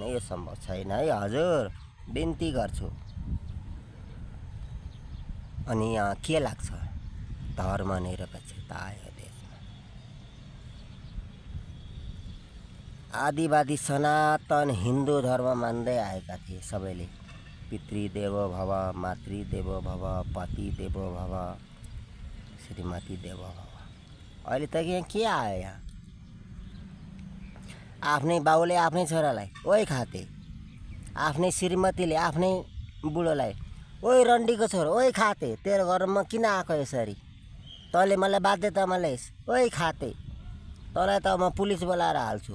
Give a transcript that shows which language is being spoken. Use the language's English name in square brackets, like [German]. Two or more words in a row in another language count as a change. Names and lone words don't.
[Nepali] यो सम्भव छैन है हजुर, बिन्ती गर्छु। अनि यहाँ के लाग्छ? धर्मनिरपेक्षता आयो देशमा। आदिवादी सनातन हिन्दू धर्म मान्दै आएका थिए सबैले। [Sanskrit] पितृदेवो भव, मातृदेवो भव, पति देवो भव, श्रीमती देवो भव। [Nepali] अहिले त यहाँ के आयो? यहाँ आफ्नै बाउले आफ्नै छोरालाई ओइ खाते, आफ्नै श्रीमतीले आफ्नै बुढोलाई ओइ रन्डीको छोरो ओइ खाते, तेरो घरमा किन आएको यसरी? तँले मलाई बाध्यतामा ल्याइस्, ओइ खाते, तँलाई त म पुलिस बोलाएर हाल्छु।